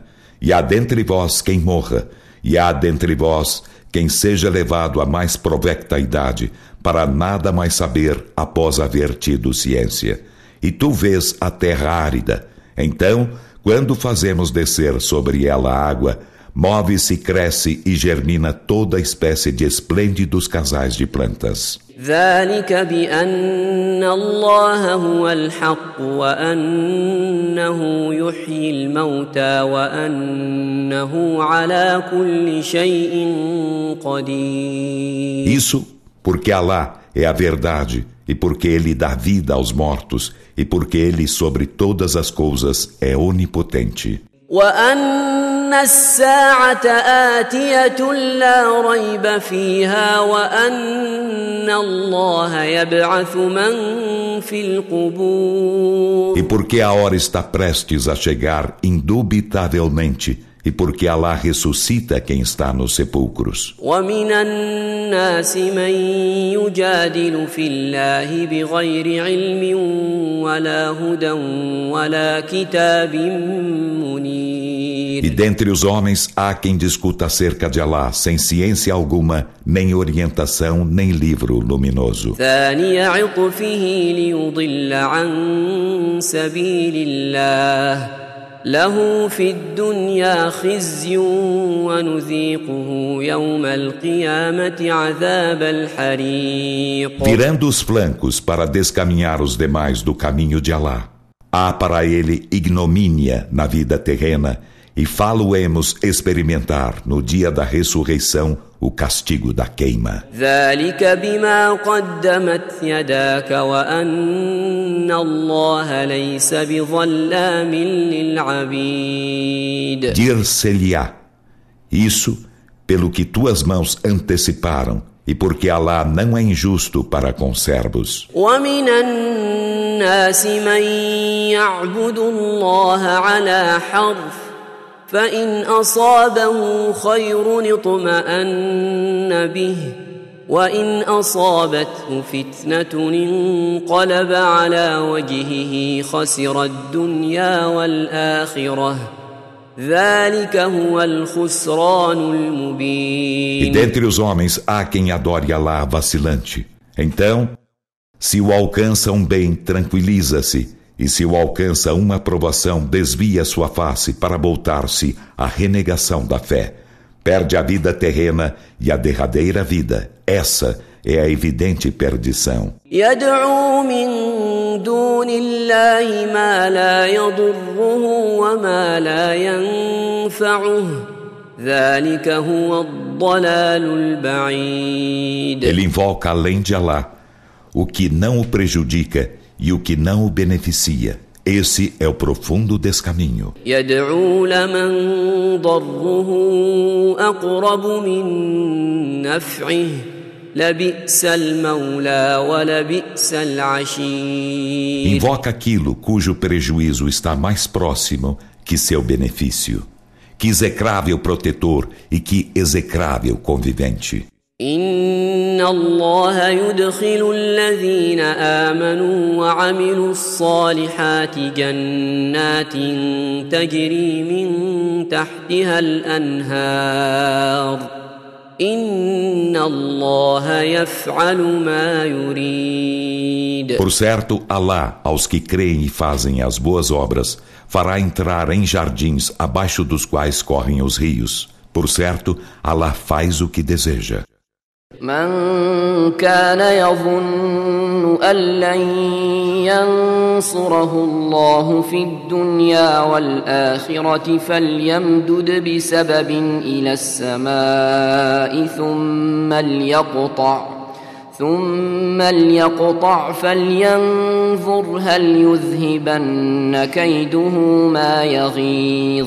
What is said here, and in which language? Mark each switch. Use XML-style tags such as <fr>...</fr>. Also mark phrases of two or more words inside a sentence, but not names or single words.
<pt>E há dentre vós quem morra, e há dentre vós quem seja levado à mais provecta idade, para nada mais saber após haver tido ciência. E tu vês a terra árida. Então, quando fazemos descer sobre ela água, move-se, cresce e germina toda espécie de esplêndidos casais de plantas.</pt> <ar>ذلك بأن الله هو الحق وأنه يحيي الموتى وأنه على كل شيء قدير.</ar> <pt>Isso porque Alá é a verdade e porque Ele dá vida aos mortos e porque Ele sobre todas as coisas é onipotente.</pt> <ar>وأن الساعة آتية لا ريب فيها وأن الله يبعث من في القبور.</ar> <pt>E porque a hora está prestes a chegar indubitavelmente, e porque Alá ressuscita quem está nos sepulcros.</pt> <ar>ومن الناس من يجادل في الله بغير علم ولا هدى ولا كتاب منير.</ar> <pt>E dentre os homens há quem discuta acerca de Alá sem ciência alguma, nem orientação, nem livro luminoso.</pt> <ar>ثاني عطفه ليضل عن سبيل الله له في الدنيا خزي ونذيقه يوم القيامة عذاب الحريق.</ar> <pt>Virando os flancos para descaminhar os demais do caminho de Alá, há para ele ignomínia na vida terrena, e fá-lo-emos experimentar no dia da ressurreição o castigo da queima.</pt> <ar>ذلك بما قدمت يداك وأن الله ليس بظلام للعبيد.</ar> <pt>Dir-se-lhe-á, isso pelo que tuas mãos anteciparam, e porque Alá não é injusto para com servos.</pt> <ar>ومن الناس من يعبد الله على حرف فإن أصابه خير اطمأن به وإن أصابته فتنة انقلب على وجهه خسر الدنيا والآخرة ذلك هو الخسران المبين.</ar> <pt>E dentre os homens há quem adore Alá vacilante. Então, se o alcança um bem, tranquiliza-se. E se o alcança uma aprovação, desvia sua face para voltar-se à renegação da fé. Perde a vida terrena e a derradeira vida. Essa é a evidente perdição.</pt> <ar>يدعو من دون الله ما لا يضره وما لا ينفعه ذلك هو الضلال البعيد.</ar> <pt>Ele invoca além de Alá o que não o prejudica e o que não o beneficia. Esse é o profundo descaminho.</pt> <ar>يدعو لمن ضره أقرب من نفعه لبئس المولى ولبئس العشير.</ar> <pt>Invoca aquilo cujo prejuízo está mais próximo que seu benefício. Que execrável protetor e que execrável convivente.</pt> <ar>إن الله يدخل الذين آمنوا وعملوا الصالحات جنات تجري من تحتها الأنهار إن الله يفعل ما يريد.</ar> <pt>Por certo, Alá, aos que creem e fazem as boas obras, fará entrar em jardins abaixo dos quais correm os rios. Por certo, Alá faz o que deseja.</pt> <ar>من كان يظن أن لن ينصره الله في الدنيا والآخرة فليمدد بسبب إلى السماء ثم ليقطع فلينظر هل يذهبن كيده ما يغيظ.</ar>